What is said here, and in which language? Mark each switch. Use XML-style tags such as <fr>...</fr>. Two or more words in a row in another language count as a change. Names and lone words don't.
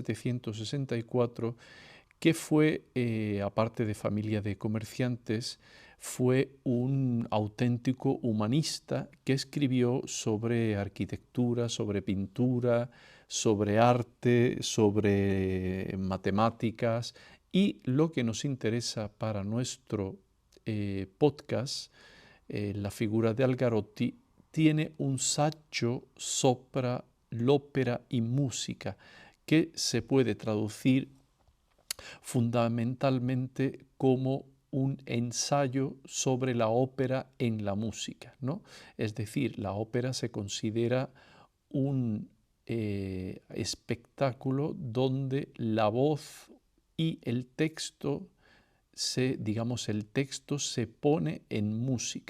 <es>1764, que fue, aparte de familia de comerciantes, fue un auténtico humanista que escribió sobre arquitectura, sobre pintura, sobre arte, sobre matemáticas, y lo que nos interesa para nuestro podcast, la figura de Algarotti, tiene un</es> <it>saggio sopra l'opera in musica,</it> <es>que se puede traducir fundamentalmente como un ensayo sobre la ópera en la música, ¿no? Es decir, la ópera se considera un espectáculo donde la voz y el texto el texto se pone en música.</es>